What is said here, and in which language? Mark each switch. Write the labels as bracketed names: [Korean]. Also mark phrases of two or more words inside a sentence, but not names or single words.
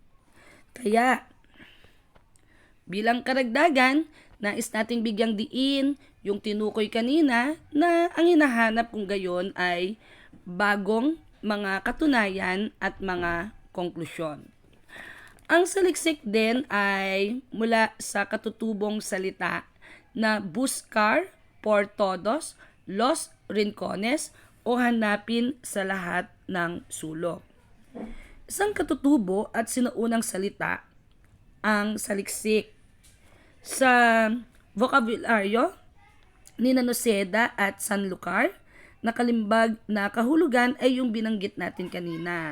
[Filipino] Kaya, bilang karagdagan, nais nating bigyang diin yung tinukoy kanina na ang hinahanap kung gayon ay bagong mga katunayan at mga konklusyon. Ang saliksik din ay mula sa katutubong salita na [Spanish] buscar por todos los rincones [Filipino] o hanapin sa lahat ng sulok. Isang katutubo at sinaunang salita ang saliksik. Sa vokabularyo ni Noceda at Sanlúcar, nakalimbag na kahulugan ay yung binanggit natin kanina.